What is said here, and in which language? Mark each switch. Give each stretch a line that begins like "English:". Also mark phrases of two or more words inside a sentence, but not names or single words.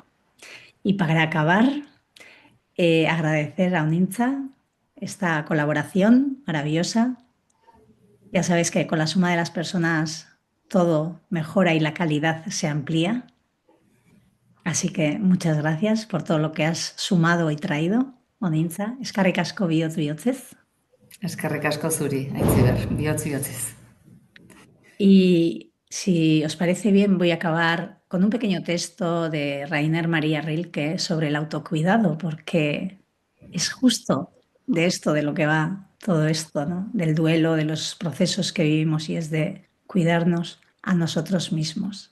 Spanish: Y para acabar, agradecer a Uninza esta colaboración maravillosa. Ya sabes que con la suma de las personas todo mejora y la calidad se amplía. Así que muchas gracias por todo lo que has sumado y traído, Onintza.
Basque: Eskerrik asko bihotz bihotzez. Eskerrik asko zuri, Aitziber, bihotz bihotzez.
Spanish: Y si os parece bien, voy a acabar con un pequeño texto de Rainer Maria Rilke sobre el autocuidado, porque es justo de esto de lo que va todo esto, ¿no? Del duelo, de los procesos que vivimos y es de cuidarnos a nosotros mismos.